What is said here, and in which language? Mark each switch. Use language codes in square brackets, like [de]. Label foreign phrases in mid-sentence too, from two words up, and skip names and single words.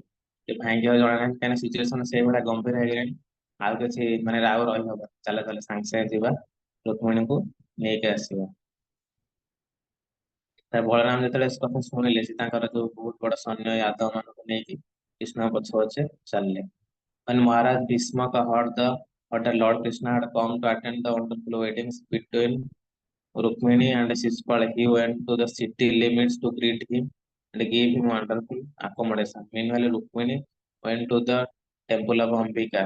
[or] ଏ ଭାଇଙ୍କ ଜଣା ନାହିଁ କାହିଁକିନା ସିଚୁଏସନ ସେଇଭଳିଆ ଗମ୍ଭୀର ହେଇଗଲାଣି। ଆଉ କିଛି ମାନେ ରାଉ ରହିହବ, ଚାଲ ଚାଲ ସାଙ୍ଗେ ସାଙ୍ଗେ ଯିବା ରୁକ୍ମିଣୀଙ୍କୁ ନେଇକି ଆସିବା। ବଳରାମ ଯେତେବେଳେ ସେ କଥା ଶୁଣିଲେ ସେ ତାଙ୍କର ଯୋଉ ବହୁତ ବଡ ସୈନ୍ୟ ଯାଦବ ମାନଙ୍କୁ ନେଇକି କୃଷ୍ଣଙ୍କ ପଛେ ପଛେ ଚାଲିଲେ। [en] When Maharaj Bhishmaka heard that Lord Krishna had come to attend the wonderful weddings between Rukmini and Shishupal, he went to the city limits to greet him and give him wonderful accommodation. Meanwhile, Rukmini went to the temple of Ambika.